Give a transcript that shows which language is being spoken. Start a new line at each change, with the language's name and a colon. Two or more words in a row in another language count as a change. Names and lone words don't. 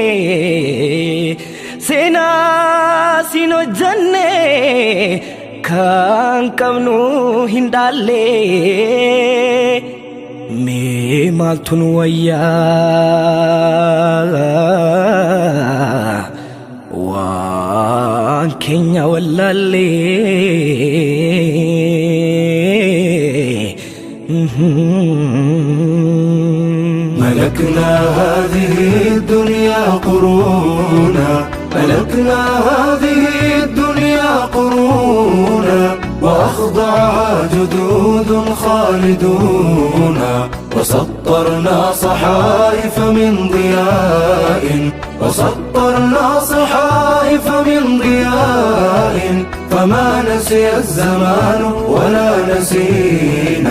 Oromo: seenaa siin hojjanne kan qabnu hin dhaalle mee maaltu nu wayyaa waan keenya wallaallee
Arabic: ملكنا هذه الدنيا قرونا ملكنا هذه الدنيا قرونا وأخضعها جدود خالدون وسطرنا صحائف من ضياء وسطرنا صحائف من ضياء فما نسي الزمان ولا نسينا